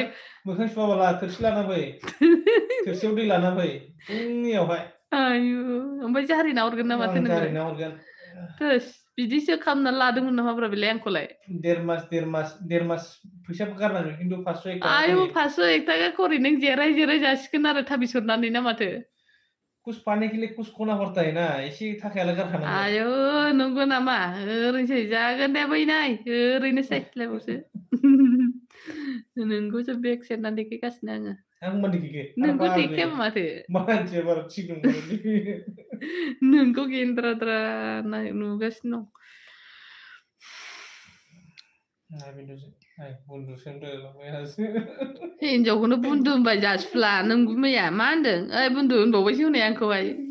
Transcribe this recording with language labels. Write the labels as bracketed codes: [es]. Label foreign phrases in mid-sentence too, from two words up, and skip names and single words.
[brx] मोखां सुवाबाला थोरसि लाना फै थोरसियाव दै लाना फै फुंनियावहाय आयु ओमफ्राय जारिना हरगोन ना माथो नोंलाय जारिना हरगोन थोस बिदिसो खालामना लादोंमोन नामाब्रा बेलाय आंखौलाय देर मास फैसाबो गारनांगोन खिन्थु 501 थाखा आयु 501 थाखा करि नों जेराय जासिगोन आरो थाबिस हरनानै ना माथो [hi] कुछ पाने के लिए कुछ खोना पड़ता है ना [brx] एसे थाखायालाय गारखानांगोन आयु नंगौ नामा ओरैनोसै जागोन दे बैनाय ओरैनोसै लायबावसो नोंखौसो बेग सेरनानै देखायगासिनो आङो आं मा देखायखो नोंखौ देखायाबा माथो मानसिया बारा थिग नंगौ नोंखौ गेन्द्राद्रा नुगासिनो दं हिनजावखौनो बुन्दु होनबाय जासुला नों मैया मा होनदों ओइ बुन्दु होनबावबायसो हनै आंखौहाय